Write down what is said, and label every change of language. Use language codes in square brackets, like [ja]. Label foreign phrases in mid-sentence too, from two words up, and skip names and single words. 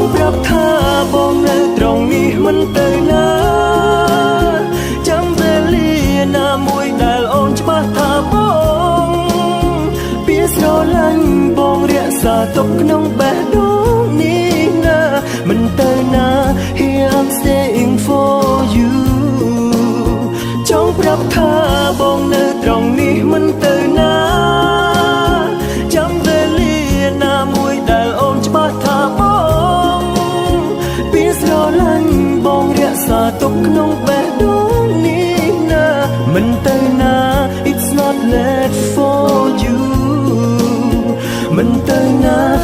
[km] ប្រាប់ថាបងនៅត្រង់នេះមិនទៅណាចាំវេលាណាមួយដែលអូន ច្បាស់ថាបងពាក្យស្រឡាញ់បងរក្សាទុកក្នុងបេះដូងនេះណា មិនទៅណា [en] Here I'm staying for you [km] ចង់ប្រាប់ថាបងនៅត្រង់នេះមិនទៅណាចាំវេលាណាមួយដែលអូនច្បាស់ថាបងពាក្យស្រឡាញ់បងរក្សាទុកក្នុងបេះដូងនេះណាមិនទៅណា [en] It's not late for you [km] មិនទៅណា